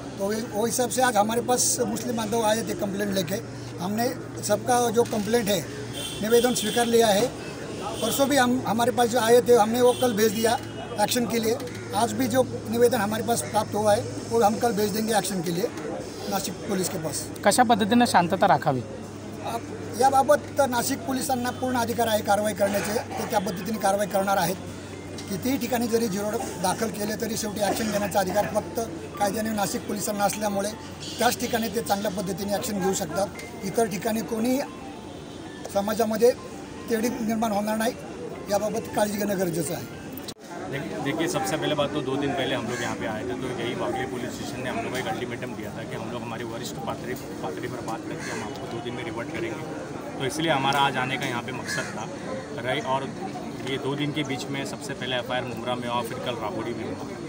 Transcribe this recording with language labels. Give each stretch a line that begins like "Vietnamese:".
Hindi: तो वो हिसाब से आज हमारे पास मुस्लिम बांधव आए थे कंप्लेंट लेके। हमने सबका जो कंप्लेंट है निवेदन स्वीकार लिया है। परसों भी हमारे पास जो आए थे हमने वो कल भेज दिया एक्शन के लिए। आज भी जो निवेदन हमारे पास प्राप्त हुआ है वो हम कल भेज देंगे एक्शन के लिए नाशिक पोलीस के पास।
Marathi: कशा पद्धतीने शांतता राखावी याबाबत नाशिक पोलिसांना पूर्ण अधिकार आहे कारवाई करण्याचे। ते त्या पद्धतीने कारवाई करणार आहेत। कितीही ठिकाणी जरी 0 दाखल केले तरी शेवटी ॲक्शन घेण्याचा अधिकार फक्त कायद्याने नाशिक पोलिसांना असल्यामुळे त्याच ठिकाणी ते चांगल्या पद्धतीने ॲक्शन घेऊ शकतात। इतर ठिकाणी कोणी समाजामध्ये तेढी निर्माण होणार नाही याबाबत काळजी घेणं गरजेचं आहे।
Hindi: देखिए, सबसे पहले बात तो 2 दिन पहले हम लोग यहाँ पे आए थे, तो यही वागले पुलिस स्टेशन ने हम लोग को एक अल्टीमेटम दिया था कि हम लोग हमारी वरिष्ठ पात्री पर बात करके हम आपको 2 दिन में रिवर्ट करेंगे। तो इसलिए हमारा आज आने का यहाँ पे मकसद था राइट। और ये 2 दिन के बीच में सबसे पहले FIR मुमरा में और फिर कल राबोड़ी में हुआ।